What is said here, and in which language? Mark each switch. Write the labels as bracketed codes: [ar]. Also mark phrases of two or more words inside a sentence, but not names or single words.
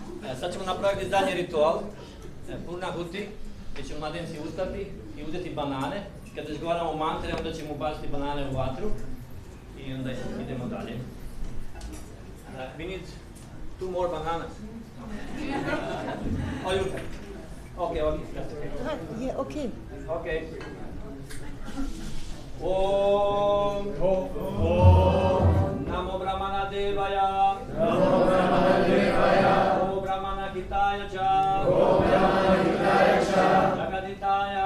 [hr] Sad ćemo napraviti zadnji ritual, [sa] purna huti, [hr] gdje će mladenci ustati i uzeti banane. Kada izgovaramo mantre, onda ćemo baciti banane u vatru i onda idemo dalje. [en] We need 2 more bananas. Oh, you can. Okay, that's okay. Yeah, okay. Okay. [sa] Om Namo Brahmana Devaya. Namo Brahmana Devaya. Om Brahmana Hitaya Cha. Om Brahmana Hitaya Cha. Jagaditaya.